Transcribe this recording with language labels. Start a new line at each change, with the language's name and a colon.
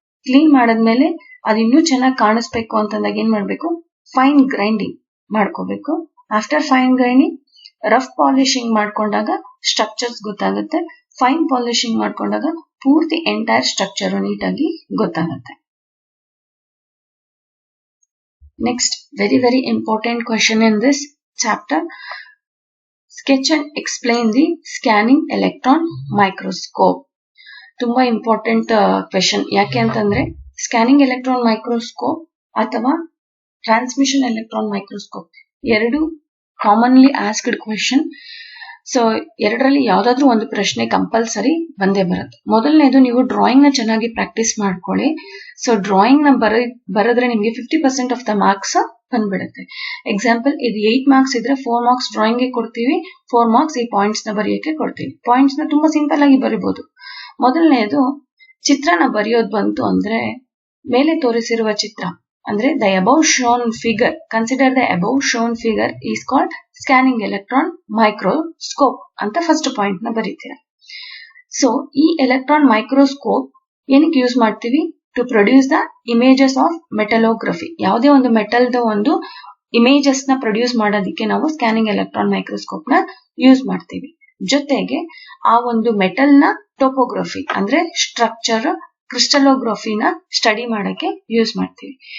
Kannada: Clean ಮಾಡದ್ಮೇಲೆ ಅದು ಇನ್ನೂ ಚೆನ್ನಾಗಿ ಕಾಣಿಸ್ಬೇಕು ಅಂತಂದಾಗ ಏನ್ ಮಾಡ್ಬೇಕು, ಫೈನ್ ಗ್ರೈಂಡಿಂಗ್ ಮಾಡ್ಕೋಬೇಕು. After fine grinding rough polishing ಮಾಡ್ಕೊಂಡಾಗ ಸ್ಟ್ರಕ್ಚರ್ಸ್ ಗೊತ್ತಾಗುತ್ತೆ. ಫೈನ್ ಪಾಲಿಶಿಂಗ್ ಮಾಡ್ಕೊಂಡಾಗ ಪೂರ್ತಿ ಎಂಟೈರ್ ಸ್ಟ್ರಕ್ಚರ್ ನೀಟಾಗಿ ಗೊತ್ತಾಗುತ್ತೆ.
English: Next, very important question in this chapter. Sketch and explain the scanning electron microscope.
Kannada: ತುಂಬಾ ಇಂಪಾರ್ಟೆಂಟ್ ಕ್ವೆಶನ್. ಯಾಕೆ ಅಂತಂದ್ರೆ ಸ್ಕ್ಯಾನಿಂಗ್ ಎಲೆಕ್ಟ್ರಾನ್ ಮೈಕ್ರೋಸ್ಕೋಪ್ ಅಥವಾ ಟ್ರಾನ್ಸ್ಮಿಷನ್ ಎಲೆಕ್ಟ್ರಾನ್ ಮೈಕ್ರೋಸ್ಕೋಪ್ ಎರಡು ಕಾಮನ್ಲಿ ಆಸ್ಕ್ಡ್ ಕ್ವೆಶನ್. ಸೊ ಎರಡರಲ್ಲಿ ಯಾವ್ದಾದ್ರು ಒಂದು ಪ್ರಶ್ನೆ ಕಂಪಲ್ಸರಿ ಬಂದೇ ಬರುತ್ತೆ. ಮೊದಲನೇದು ನೀವು ಡ್ರಾಯಿಂಗ್ ನ ಚೆನ್ನಾಗಿ ಪ್ರಾಕ್ಟೀಸ್ ಮಾಡ್ಕೊಳ್ಳಿ. ಸೊ ಡ್ರಾಯಿಂಗ್ ನ ಬರೆದ್ರೆ ನಿಮ್ಗೆ 50% ಆಫ್ ದ ಮಾರ್ಕ್ಸ್ ಬಂದ್ಬಿಡುತ್ತೆ. ಎಕ್ಸಾಂಪಲ್ ಇದು 8 ಮಾರ್ಕ್ಸ್ ಇದ್ರೆ 4 ಮಾರ್ಕ್ಸ್ ಡ್ರಾಯಿಂಗ್ ಗೆ ಕೊಡ್ತೀವಿ, 4 ಮಾರ್ಕ್ಸ್ ಈ ಪಾಯಿಂಟ್ಸ್ ನ ಬರೆಯಕ್ಕೆ ಕೊಡ್ತೀವಿ. ಪಾಯಿಂಟ್ಸ್ ನ ತುಂಬಾ ಸಿಂಪಲ್ ಆಗಿ ಬರಿಬಹುದು. ಮೊದಲನೇದು ಚಿತ್ರನ ಬರೆಯೋದು ಬಂತು ಅಂದ್ರೆ ಮೇಲೆ ತೋರಿಸಿರುವ ಚಿತ್ರ
English: ಅಂದ್ರೆ the above shown figure, consider the above shown figure is called scanning electron microscope
Kannada: ಅಂತ ಫಸ್ಟ್ ಪಾಯಿಂಟ್ ನ ಬರೀತೀರಾ. ಸೊ ಈ ಎಲೆಕ್ಟ್ರಾನ್ ಮೈಕ್ರೋಸ್ಕೋಪ್ ಏನಕ್ಕೆ ಯೂಸ್ ಮಾಡ್ತೀವಿ?
English: To produce the images of metallography.
Kannada: ಯಾವುದೇ ಒಂದು ಮೆಟಲ್ದ ಒಂದು ಇಮೇಜಸ್ ನ ಪ್ರೊಡ್ಯೂಸ್ ಮಾಡೋದಕ್ಕೆ ನಾವು ಸ್ಕ್ಯಾನಿಂಗ್ ಎಲೆಕ್ಟ್ರಾನ್ ಮೈಕ್ರೋಸ್ಕೋಪ್ ನ ಯೂಸ್ ಮಾಡ್ತೀವಿ. ಜೊತೆಗೆ ಆ ಒಂದು ಮೆಟಲ್ ನ ಟೋಪೋಗ್ರಫಿ ಅಂದ್ರೆ ಸ್ಟ್ರಕ್ಚರ್, ಕ್ರಿಸ್ಟಲೋಗ್ರಫಿನ ಸ್ಟಡಿ ಮಾಡಕ್ಕೆ ಯೂಸ್ ಮಾಡ್ತೀವಿ.